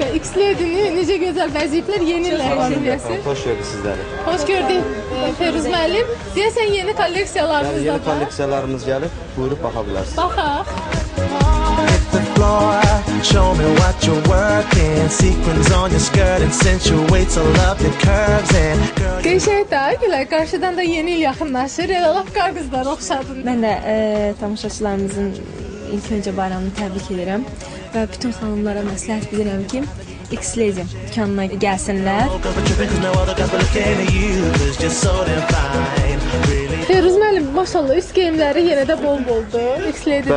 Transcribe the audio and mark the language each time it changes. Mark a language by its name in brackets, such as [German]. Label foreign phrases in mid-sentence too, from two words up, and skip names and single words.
[Azerbaijani] X-Lady-ni necə gözəl vəzifələr yeni ilə var. Hoş gördük sizləri. Hoş gördük Feruz müəllim. Deyəsən yeni kolleksiyalarımız da var. Yeni kolleksiyalarımız gəlib, buyurub baxa bilərsiniz. Baxaq. [English] Show me what you're working. Sequins on your skirt accentuates all of your curves and girl. [Azerbaijani] Qəşəngdir, Gülay. Qarşıdan da yeni il yaxınlaşır. Elə lap qarqızlar oxşadın. Mən də tamaşaçılarımızın ilk öncə bayramını təbrik edirəm və bütün xanımlara məsləhət bilirəm ki, X-Lady dükanına gəlsinlər. Feruz müəllim, maşallah üst geyimləri yenə də bol-boldur X-Lady-də.